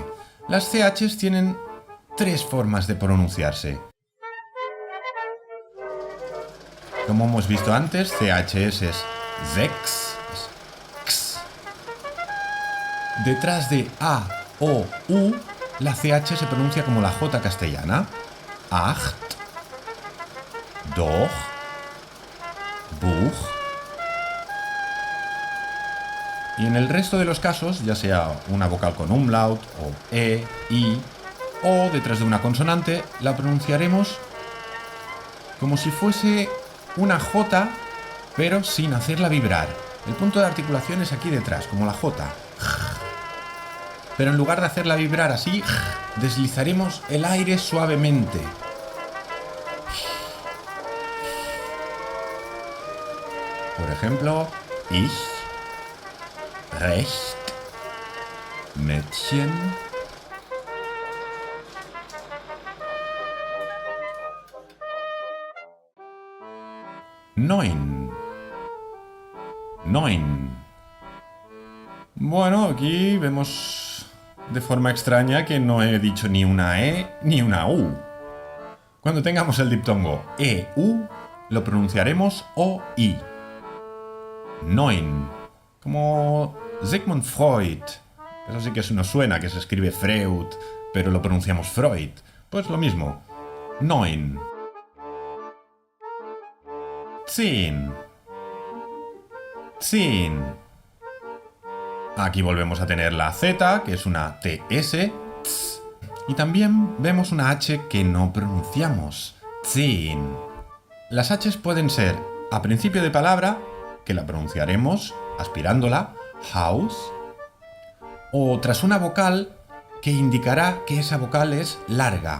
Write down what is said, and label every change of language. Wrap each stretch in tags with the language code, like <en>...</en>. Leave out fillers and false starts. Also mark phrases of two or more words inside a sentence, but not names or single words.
<es>Las CHs tienen tres formas de pronunciarse. Como hemos visto antes, CHS es sechs, es x. Detrás de A o U, la CH se pronuncia como la J castellana.</es> <de>Acht, doch, Buch.</de> <es>Y en el resto de los casos, ya sea una vocal con umlaut, o E, I, o detrás de una consonante, la pronunciaremos como si fuese una J, pero sin hacerla vibrar. El punto de articulación es aquí detrás, como la J. Pero en lugar de hacerla vibrar así, deslizaremos el aire suavemente. Por ejemplo,</es> <de>ich, recht, Mädchen. Neun. Neun.</de> <es>Bueno, aquí vemos de forma extraña que no he dicho ni una E ni una U. Cuando tengamos el diptongo EU, lo pronunciaremos OI. Neun. Como Sigmund Freud. Eso sí que nos suena, que se escribe Freud, pero lo pronunciamos Freud. Pues lo mismo.</es> <de>Neun. Zehn. Zehn.</de> <es>Aquí volvemos a tener la Z, que es una TS.</es> <de>Tz.</de> <es>Y también vemos una H que no pronunciamos.</es> <de>Zehn.</de> <es>Las Hs pueden ser a principio de palabra, que la pronunciaremos aspirándola, Haus, o tras una vocal que indicará que esa vocal es larga.</es>